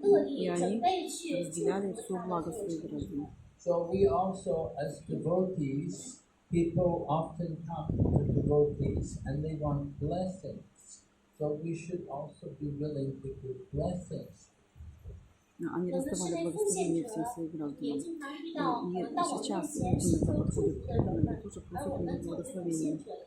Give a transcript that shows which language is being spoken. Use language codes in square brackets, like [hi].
[ru] И они разделяли все благо своих граждан. [en] So we also, as devotees, people often come to devotees and they want blessings. So we should also be willing to give blessings. [ru] Они раздавали благословения всем своим гражданам. И сейчас люди, когда подходят к преданным, тоже просят у них благословения.